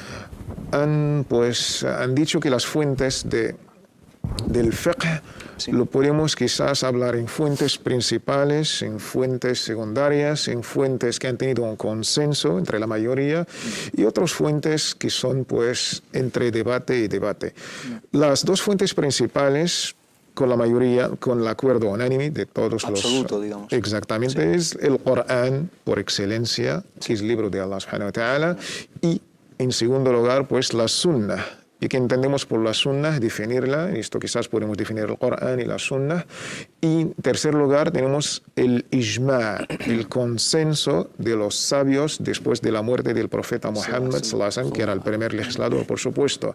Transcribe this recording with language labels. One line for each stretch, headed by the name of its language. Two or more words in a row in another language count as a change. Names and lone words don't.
Spanish: han dicho que las fuentes del fiqh lo podemos quizás hablar en fuentes principales, en fuentes secundarias, en fuentes que han tenido un consenso entre la mayoría y otras fuentes que son pues entre debate y debate. Las dos fuentes principales, con la mayoría, con el acuerdo unánime de todos absoluto, digamos. Exactamente, sí. Es el Corán por excelencia, que es el libro de Allah
Arabic: سبحانه وتعالى,
Spanish: y en segundo lugar pues la Sunnah. Y que entendemos por la Sunnah, definirla, esto quizás podemos definir el Corán y la Sunnah. Y en tercer lugar tenemos el Ijma', el consenso de los sabios después de la muerte del profeta Muhammad, que era el primer legislador, por supuesto.